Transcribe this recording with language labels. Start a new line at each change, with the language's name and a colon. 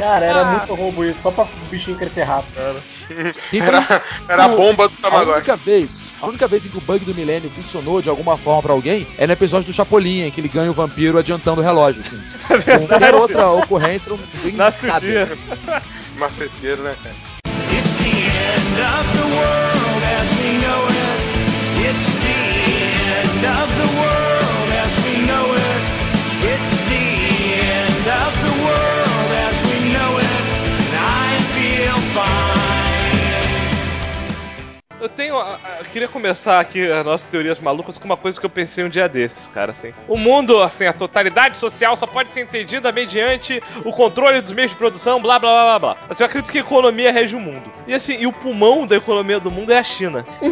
Portuguese: Cara, era muito roubo isso, só pra o bichinho crescer rápido. Era a bomba do Tamagotchi. A única vez em que o bug do milênio funcionou de alguma forma pra alguém é no episódio do Chapolin, em que ele ganha o vampiro adiantando o relógio, assim. Qualquer outra ocorrência, não tem nada. Nasce o dia. Maceteiro, né, cara?
English: It's the end of the world as we know it. It's the end of the world as we know it. It's the end of the world as we know it. And I feel fine.
Portuguese: Eu queria começar aqui as nossas teorias malucas com uma coisa que eu pensei um dia desses, cara, assim. O mundo, assim, a totalidade social só pode ser entendida mediante o controle dos meios de produção, blá, blá, blá, blá, blá. Assim, eu acredito que a economia rege o mundo. E assim, e o pulmão da economia do mundo é a China.